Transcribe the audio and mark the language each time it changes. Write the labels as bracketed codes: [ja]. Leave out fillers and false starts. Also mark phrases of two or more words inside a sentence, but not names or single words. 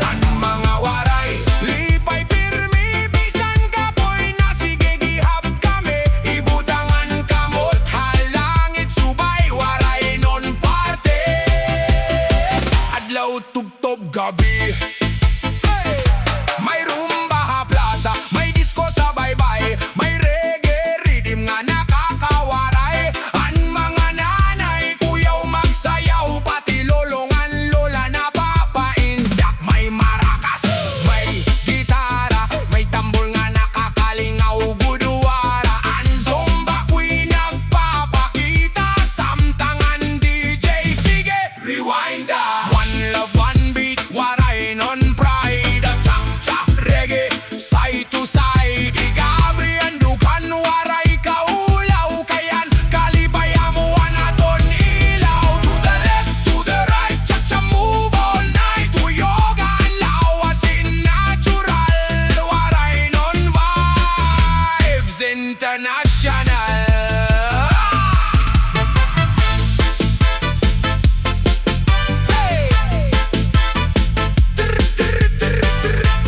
[war] An mga waray lipay pirmi, bisan kapoy na sige gihap kami. Ibutangan kamot, halangit subay, waray non parte. Adlaw tubtob gabi, may rumba ha plaza, may disco sa baybay. May [en] reggae rhythm [war] nga nakakawaray. An mga nanay, kuyaw magsayaw, pati lolongan lola na papaindak. May marakas, may gitara, may tambol nga nakakalingaw guduwara. An [en] zumba queen [war] nagpapakita, samtangan DJ. Sige, rewind da. [en] One love, one beat, [war] waray non [en] pride. Chak, chak, reggae, side to side. [war] Igabri ang dukan, waray kaulaw. Kayan, kalibaya mo anaton ilaw. [en] To the left, to the right, cha cha move all night. [war] Tuyogan lawasin natural. Waray non [en] vibes international. Hey! Trr, trr, trr, trr.